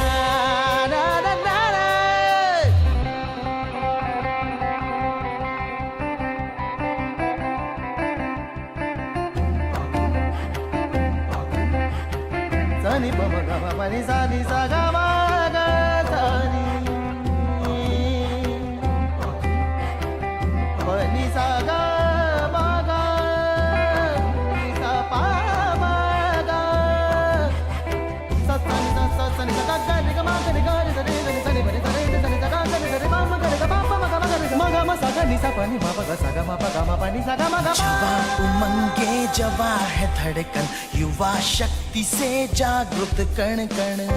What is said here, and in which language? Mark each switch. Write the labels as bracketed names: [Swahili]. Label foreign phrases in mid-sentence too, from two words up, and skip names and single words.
[Hindi] सनी पम गम पनि सानी सा गम ग सनी पनि सा ग म ग नि सा पा म ग सा सनी सा सनी सा ग नि ग म ग नि ग नि सा नि सा नि सा नि पनि सा नि सा नि सा ग नि सा नि म ग नि ग म म ग म ग म सा ग नि सा पनि म ग सा ग म प ग म पनि सा ग म ग जवा उमंगे जवा है धड़कन युवा शक्ति से जागृत कण कण